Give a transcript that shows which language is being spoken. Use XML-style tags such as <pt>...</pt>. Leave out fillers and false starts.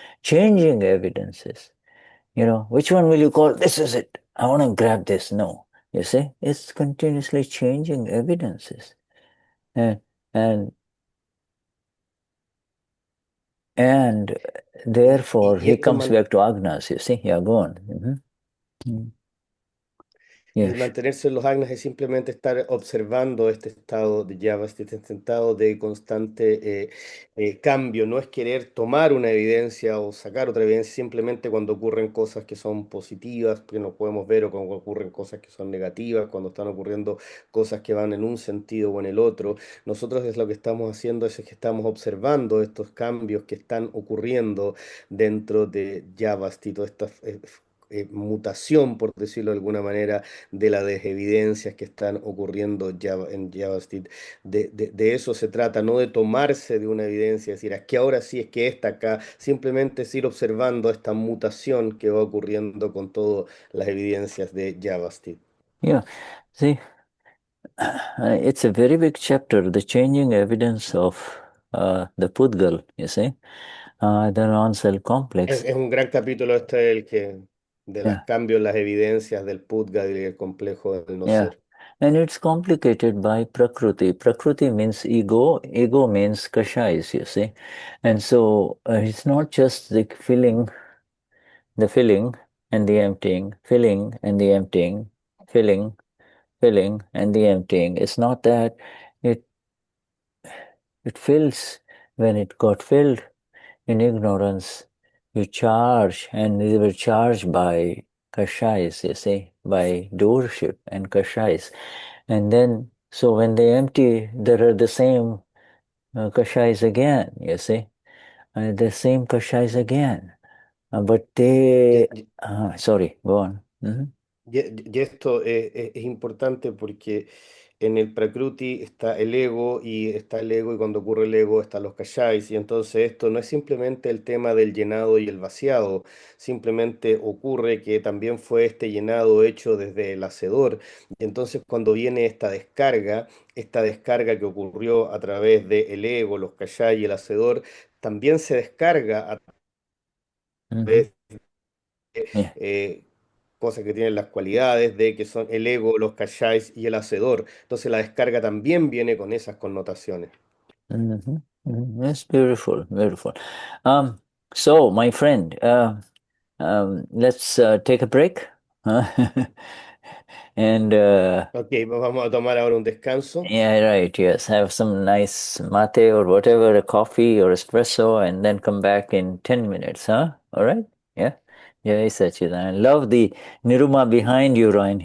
<en>Changing evidences. Which one will you call? This is it. I want to grab this. No. You see, it's continuously changing evidences. And therefore</en> <es>Y he esto</es> <en>comes back to Agnas, you see. Yeah, go on.</en> <es>Y el</es> <en>Yes.</en> <es>mantenerse en los agnas es simplemente estar observando este estado de Javas, este estado de constante cambio. No es querer tomar una evidencia o sacar otra evidencia, simplemente cuando ocurren cosas que son positivas, que no podemos ver, o cuando ocurren cosas que son negativas, cuando están ocurriendo cosas que van en un sentido o en el otro. Nosotros es lo que estamos haciendo, es que estamos observando estos cambios que están ocurriendo dentro de Javas y toda esta mutación, por decirlo de alguna manera, de las evidencias que están ocurriendo en JavaScript. De eso se trata, no de tomarse de una evidencia, decir, es que ahora sí, es que esta acá, simplemente es ir observando esta mutación que va ocurriendo con todas las evidencias de JavaScript.</es> <en>Yeah. See, it's a very big chapter, the changing evidence of the pudgal, you see, the non-self complex.</en> <es>Es un gran capítulo este el que de los</es> <en>Yeah.</en> <es>cambios, las evidencias del pudgal y el complejo del no</es> <en>Yeah.</en> <es>ser.</es> <en>And it's complicated by Prakriti. Prakriti means ego, ego means kashais, you see. And so it's not just the filling and the emptying, filling and the emptying, filling, and the emptying. It's not that it fills. When it got filled in ignorance, you charge, and they were charged by kashais, you see, by doership and kashais. And then, so when they empty, there are the same kashais again, you see, the same kashais again. But they, sorry, go on.</en> <es>Y esto es importante porque en el Prakruti está el ego y cuando ocurre el ego están los kashais y entonces esto no es simplemente el tema del llenado y el vaciado, simplemente ocurre que también fue este llenado hecho desde el hacedor y entonces cuando viene esta descarga que ocurrió a través del ego, los kashai y el hacedor, también se descarga a Mm-hmm. través</es> <en>Yeah.</en> <es>eh, cosas que tienen las cualidades de que son el ego, los kashais y el hacedor. Entonces la descarga también viene con esas connotaciones. Mm-hmm. Mm-hmm.</es> <en>That's beautiful, beautiful. So, my friend, let's take a break. And</en> <es>Ok, vamos a tomar ahora un descanso.</es> <en>yeah, right, yes. Have some nice mate or whatever, a coffee or espresso, and then come back in 10 minutes, huh? All right? Yeah. Yeah, Sachidan. Love the Niruma behind you, Ryan</en>